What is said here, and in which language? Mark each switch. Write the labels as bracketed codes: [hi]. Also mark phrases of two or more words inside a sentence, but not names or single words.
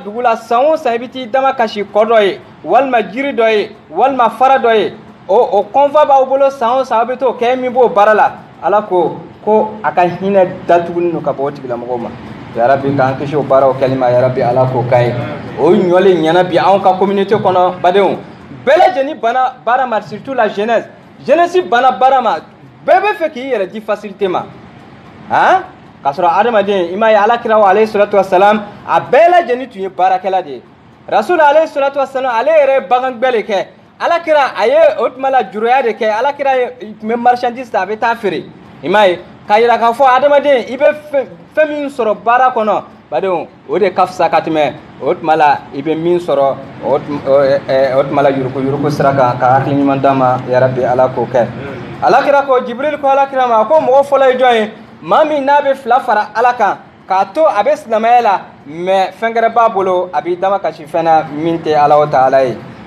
[bm] dugu la san o san i bɛ t'i dama kasi kɔ dɔ ye walima jiri dɔ ye walima fara dɔ ye o kɔnfa b'aw bolo san o san aw bɛ t'o kɛ min b'o baara la Ala ko a ka hinɛ datugulen don ka bɔ o tigilamɔgɔw ma [ar] يا ربي [bm] k'an kisi o baaraw kɛli ma [ar] يا ربي [bm] Ala k'o k'an ye o ɲɔlen ɲɛna bi anw ka communauté kɔnɔ badenw bɛɛ lajɛlen bana baara ma [fr] surtout la jeunesse [bm] bana baara ma bɛɛ bɛ fɛ k'i yɛrɛ di facilité ma han k'a sɔrɔ adamaden i m'a ye Alakira [ar] وعليه الصلاة والسلام [bm] a bɛɛ lajɛlen tun ye baarakɛla de ye Rasul [ar] عليه الصلاة والسلام [bm] ale yɛrɛ ye bagangbɛ de kɛ Alakira a ye o tuma la juruya de kɛ Alakira tun bɛ marchandise ta a bɛ taa feere i m'a ye k'a yira k'a fɔ adamaden i bɛ fɛn min sɔrɔ baara kɔnɔ badenw o de ka fisa ka tɛmɛ o tuma la i bɛ min sɔrɔ o tuma la yuruku sira kan ka hakili ɲuman d'a ma [ar] يا ربي [bm] Ala k'o kɛ Alakira ko Jibril ko Alakira ma ko mɔgɔ fɔlɔ ye jɔn ye maa min n'a bɛ fila fara Ala kan k'a to a bɛ silamɛya la mais fɛn gɛrɛ b'a bolo a b'i dama kasi fɛn na min tɛ [ar] الله تعالى [bm] ye